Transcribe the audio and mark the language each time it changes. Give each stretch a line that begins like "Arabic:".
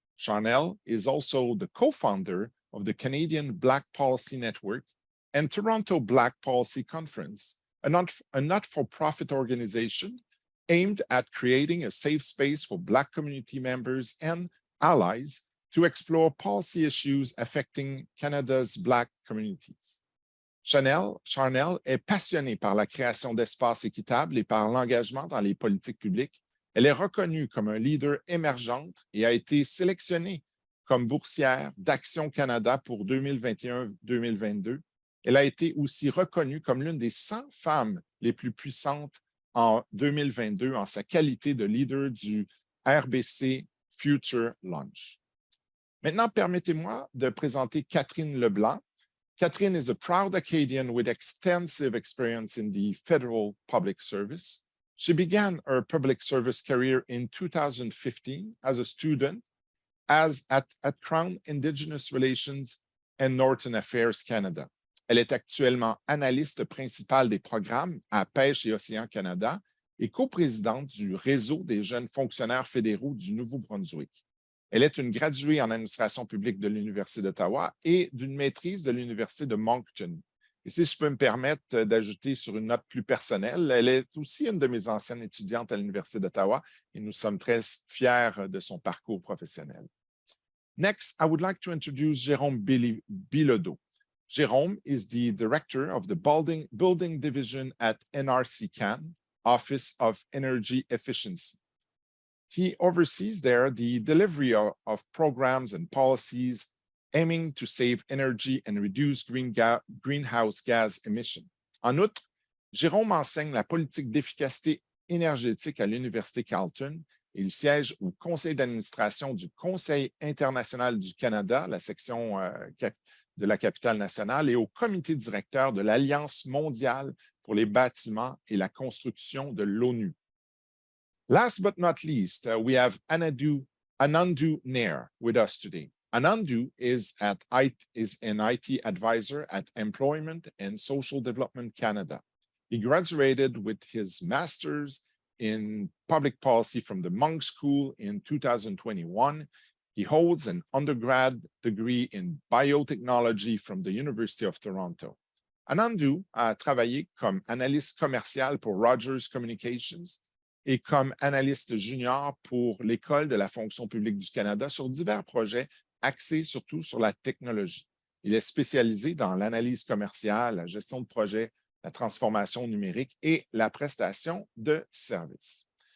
English: Charnel is also the co-founder of the Canadian Black Policy Network and Toronto Black Policy Conference, a not-for-profit organization aimed at creating a safe space for Black community members and allies to explore policy issues affecting Canada's Black communities.
French: Charnel est passionnée par la création d'espaces équitables et par l'engagement dans les politiques publiques. Elle est reconnue comme un leader émergente et a été sélectionnée comme boursière d'Action Canada pour 2021-2022. Elle a été aussi reconnue comme l'une des 100 femmes les plus puissantes en 2022 en sa qualité de leader du RBC Future Launch. Maintenant, permettez-moi de présenter Catherine Leblanc.
English: Catherine is a proud Acadian with extensive experience in the federal public service. She began her public service career in 2015 as a student at Crown Indigenous Relations and Northern Affairs Canada.
French: Elle est actuellement analyste principale des programmes à Pêche et Océan Canada et coprésidente du Réseau des jeunes fonctionnaires fédéraux du Nouveau-Brunswick. Elle est une graduée en administration publique de l'Université d'Ottawa et d'une maîtrise de l'Université de Moncton. Et si je peux me permettre d'ajouter sur une note plus personnelle, elle est aussi une de mes anciennes étudiantes à l'Université d'Ottawa et nous sommes très fiers de son parcours professionnel.
English: Next, I would like to introduce Jérôme Bilodeau. Jérôme is the director of the building division at NRC Can, Office of Energy Efficiency. He oversees there the delivery of programs and policies aiming to save energy and reduce greenhouse gas emissions.
French: En outre, Jérôme enseigne la politique d'efficacité énergétique à l'Université Carleton et il siège au conseil d'administration du Conseil international du Canada, la section de la capitale nationale, et au comité directeur de l'Alliance mondiale pour les bâtiments et la construction de l'ONU.
English: Last but not least, we have Anandu Nair with us today. Anandu is an IT advisor at Employment and Social Development Canada. He graduated with his master's in public policy from the Munk School in 2021. He holds an undergrad degree in biotechnology from the University of Toronto.
French: Anandou a travaillé comme analyste commercial pour Rogers Communications et comme analyste junior pour l'École de la fonction publique du Canada sur divers projets axés surtout sur la technologie. Il est spécialisé dans l'analyse commerciale, la gestion de projets, la transformation numérique et la prestation de services.